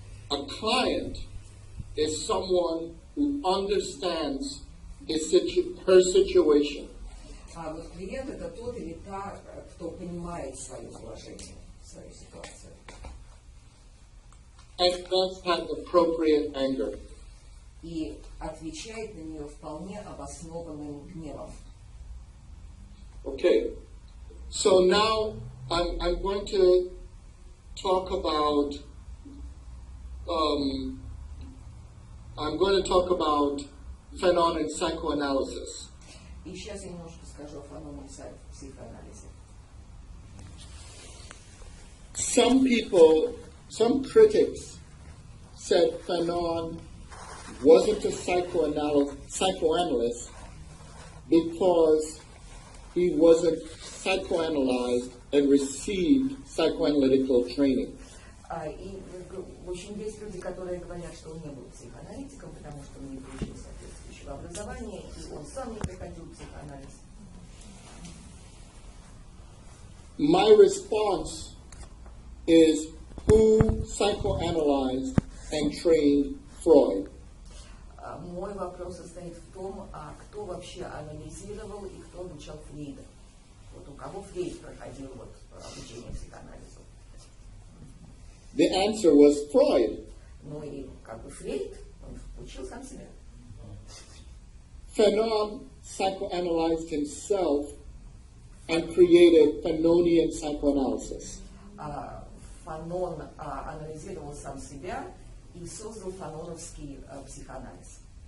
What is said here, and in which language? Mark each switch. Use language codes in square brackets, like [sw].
[en] A client is someone who understands her situation. [ru] А вот клиент это тот или та, кто понимает свое положение, свою ситуацию. [en] And thus has appropriate anger. [ru] И отвечает на нее вполне обоснованным гневом. [en] Okay, so now I'm going to talk about Fanon and psychoanalysis. [ru] И сейчас я немножко скажу о Фаноне и психоанализе. [en] Some critics said Fanon wasn't a psychoanalyst because he wasn't psychoanalyzed and received psychoanalytical training. [ru] И в общем, есть люди, которые говорят, что он не был психоаналитиком, потому что он не получил соответствующего образования, и он сам не проходил психоанализ. [en] My response is who psychoanalyzed and trained Freud? [ru] Мой вопрос состоит в том, кто вообще анализировал и кто обучал Фрейда. Вот у кого Фрейд проходил вот обучение психоанализу. [en] The answer was Freud. [ru] Ну и как бы Фрейд, он учил сам себя. [en] Fanon psychoanalyzed himself and created Fanonian psychoanalysis. [ru] Фанон анализировал сам себя и создал фаноновский психоанализ.